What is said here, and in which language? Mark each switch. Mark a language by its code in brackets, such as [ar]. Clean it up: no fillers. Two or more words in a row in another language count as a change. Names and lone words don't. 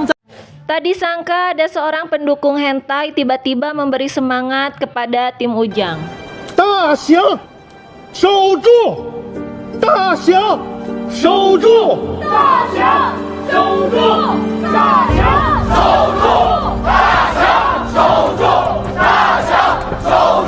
[id] Tak disangka ada seorang pendukung hentai tiba-tiba memberi semangat kepada tim Ujang. [zh] 大强，守住！大强，守住！大强，守住！大强，守住！大强，守住！大强，守住！